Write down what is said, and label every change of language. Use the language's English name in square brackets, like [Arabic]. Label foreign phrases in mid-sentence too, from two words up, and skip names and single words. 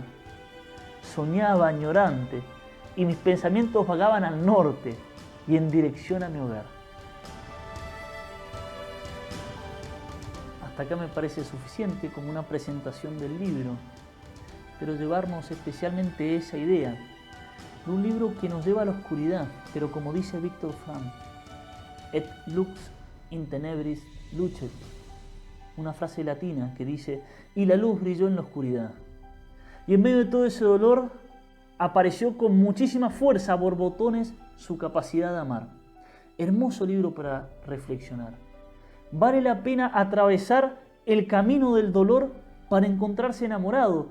[Spanish] Soñaba añorante y mis pensamientos vagaban al norte y en dirección a mi hogar. Hasta acá me parece suficiente como una presentación del libro, pero llevarnos especialmente esa idea de un libro que nos lleva a la oscuridad, pero como dice Viktor Frankl, [Latin] et lux in tenebris lucet, [Spanish] una frase latina que dice: y la luz brilló en la oscuridad. Y en medio de todo ese dolor apareció con muchísima fuerza a borbotones su capacidad de amar. Hermoso libro para reflexionar. Vale la pena atravesar el camino del dolor para encontrarse enamorado.